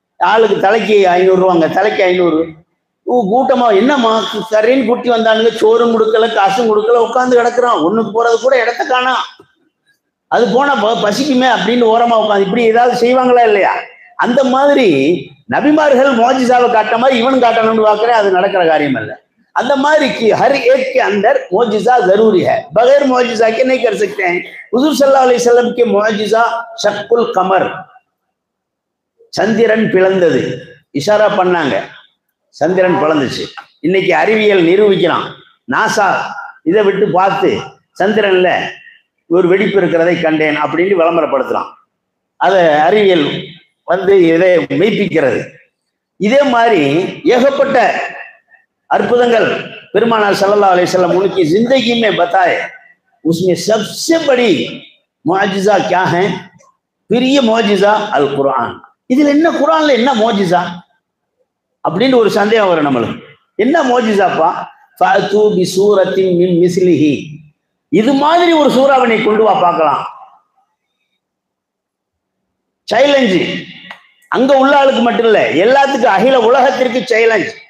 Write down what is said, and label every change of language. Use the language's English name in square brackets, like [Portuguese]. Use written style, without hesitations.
[Tamil] ஆளுக்கு தலைக்கு 500 ரூபாங்க, தலைக்கு 500. கூட்டமா என்னம்மா சரின்னு கூட்டி வந்தானுங்க, சோறும் கொடுக்கல காசும் கொடுக்கல, உட்காந்து கிடக்குறான். ஒண்ணுக்கு போறது கூட இடத்த காணாம். அது போனா பசிக்குமே அப்படின்னு ஓரமா உட்காந்து இப்படி ஏதாவது செய்வாங்களா இல்லையா? அந்த மாதிரி நபிமார்கள் மோஜிசாவை காட்ட மாதிரி இவன் காட்டணும்னு பார்க்கிறேன், அது நடக்கிற காரியம் அல்ல. அந்த மாதிரி [Hindi] हर एक के अंदर मौजिज़ा जरूरी है, बगैर मौजिज़ा के नहीं कर सकते हैं. हुजूर सल्लल्लाहु अलैहि वसल्लम के मौजिज़ा शक्कुल कमर, [Tamil] சந்திரன் பிளந்தது, இஷாரா பண்ணாங்க, சந்திரன் பிளந்துச்சு. இன்னைக்கு அறிவியல் நிரூபிக்கிறான். நாசா இதை விட்டு பார்த்து சந்திரன்ல ஒரு வெடிப்பு இருக்கிறதை கண்டேன் அப்படின்னு விளம்பரப்படுத்துறான். அதை அறிவியல் வந்து இதை மெய்ப்பிக்கிறது. இதே மாதிரி ஏகப்பட்ட अற்புதங்கள் பெருமானார் ஸல்லல்லாஹு அலைஹி வஸல்லம் [Hindi] उनकी जिंदगी में बताए. उसमें सबसे बड़ी मुआजिज़ा क्या है? [Tamil] பெரிய [Hindi] मुआजिज़ा अल कुरान. [Tamil] இதுல என்ன குர்ஆன்ல என்ன मुआजिज़ा அப்படின்னு ஒரு சந்தேகம் வரும் நம்மளுக்கு. என்ன मुआजिज़ाப்பா? ஃபஅது பிசூரத்தின் மின் மிஸ்லிஹி, இது மாதிரி ஒரு சூறாவை கொண்டு வா பார்க்கலாம். சேலஞ்சு அங்க உள்ள ஆளுக்கு மட்டும் இல்ல, எல்லாத்துக்கும் அகில உலகத்திற்கு சேலஞ்ச்.